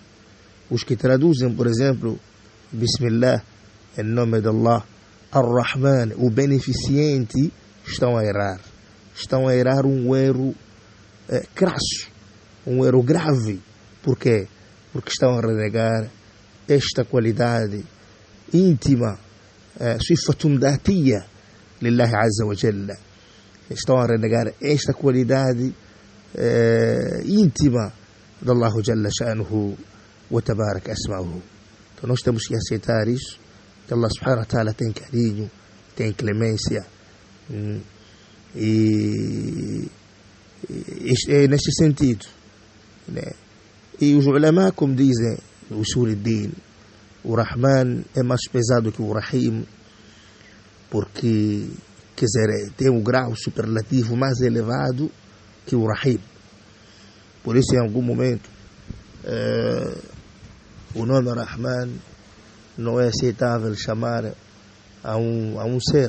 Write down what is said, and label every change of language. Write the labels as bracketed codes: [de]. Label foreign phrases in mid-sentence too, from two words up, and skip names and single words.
[pt] Os que traduzem, por exemplo, Bismillah, em nome de Allah, Ar-Rahman, o beneficente, estão a errar. Estão a errar um erro crasso, um erro grave. Por quê? Porque estão a renegar esta qualidade íntima, [ar] صفة ذاتية لله عز وجل. [pt] Estão a renegar esta qualidade íntima de Allah [ar] جل شأنه وتبارك أسماؤه. [pt] Então nós temos que aceitar isso, que Allah [ar] سبحانه وتعالى [pt] tem carinho, tem clemência, e é neste sentido, né? E os ulama, como dizem o [ar] أصول الدين, [pt] o Rahman é mais pesado que o Rahim, porque, quer dizer, tem um grau superlativo mais elevado que o Rahim. Por isso, em algum momento, o nome Rahman não é aceitável chamar a um ser.